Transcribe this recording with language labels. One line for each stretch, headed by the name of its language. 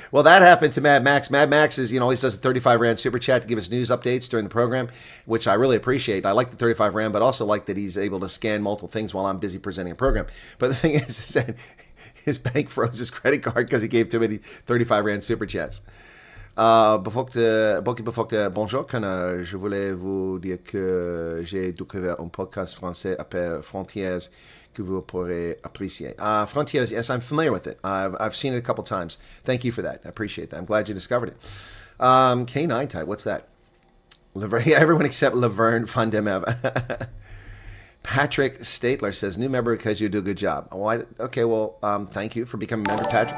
English: Well, that happened to Mad Max. Mad Max is, always does a 35 Rand super chat to give us news updates during the program, which I really appreciate. I like the 35 Rand, but also like that he's able to scan multiple things while I'm busy presenting a program. But the thing is that his bank froze his credit card because he gave too many 35 Rand super chats.
French: Bonjour, je voulais vous dire que j'ai découvert un podcast français appelé Frontières que vous pourrez apprécier.
English: Frontières, yes, I'm familiar with it. I've seen it a couple times. Thank you for that. I appreciate that. I'm glad you discovered it. K9 type, what's that? Everyone except Laverne Fundemev. Patrick Statler says, new member because you do a good job. Oh, okay, well, thank you for becoming a member, Patrick.